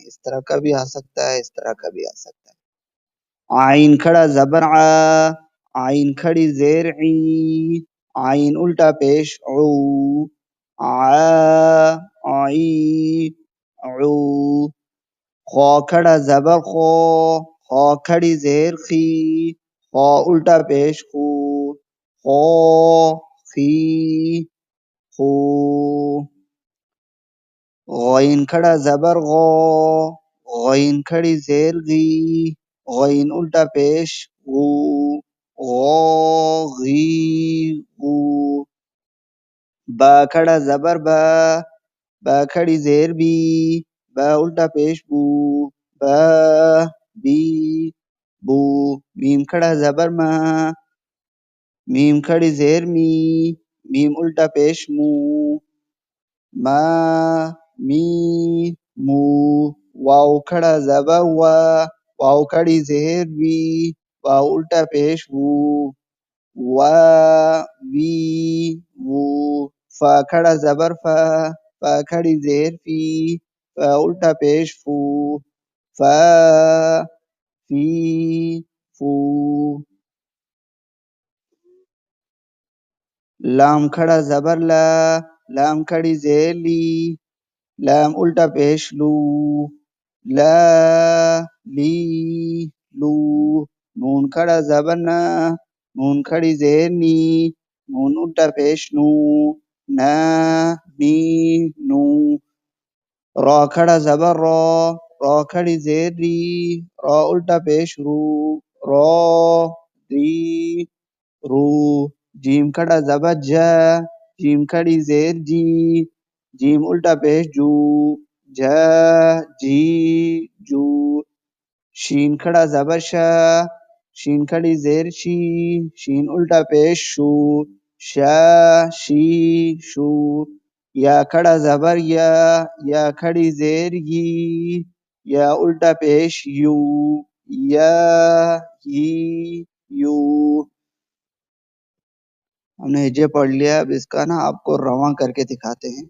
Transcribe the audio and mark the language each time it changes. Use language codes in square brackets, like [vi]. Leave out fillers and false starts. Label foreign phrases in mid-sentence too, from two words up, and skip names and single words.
[ur] اس طرح کا بھی آ سکتا ہے, اس طرح کا بھی آ سکتا ہے. آئین کھڑا زبر آ. آئین کھڑی زیر عی. آئین الٹا پیش عو. آ آئی عو. خو کھڑا زبر خو. خو کھڑی زیر خی. خو الٹا پیش خو. خو خی خو. غین کھڑا زبر غو. غین کھڑی زیر غی. غین الٹا پیش غو. غو غی غو. با کھڑا زبر با. با کھڑی زیر بی. با الٹا پیش بو. با بی بو. میم کھڑا زبر ما. میم کھڑی زیر می. میم الٹا پیش مو. ما می مو. واو کھڑا زبر وا. واو کھڑی زیر وی. واو الٹا پیش وو. وا وی وو. فا کھڑا زبر فا. فا کھڑی زیر فی. فا الٹا پیش فو. فا فی فو. لام کھڑا زبر لا. لام کھڑی زیر لی. لام الٹا پیش لو. لا لی لو. نون کھڑا زبر نا. نون کھڑی زیر نی. نون الٹا پیش نو. نا نی نو. را کھڑا زبر را. را کھڑی زیر ری. را الٹا پیش رو. را ری رو. جیم کھڑا زبر جا. جیم کھڑی زیر جی. جیم الٹا پیش جو. جا جی جو. شین کھڑا زبر شا. شین کھڑی زیر شی. شین الٹا پیش شو. شا شی شو. یا کھڑا زبر یا. یا کھڑی زیر یی. یا الٹا پیش یو. یا یی یو. ہم نے ہجے پڑھ لیا. اب اس کا نا آپ کو رواں کر کے دکھاتے ہیں.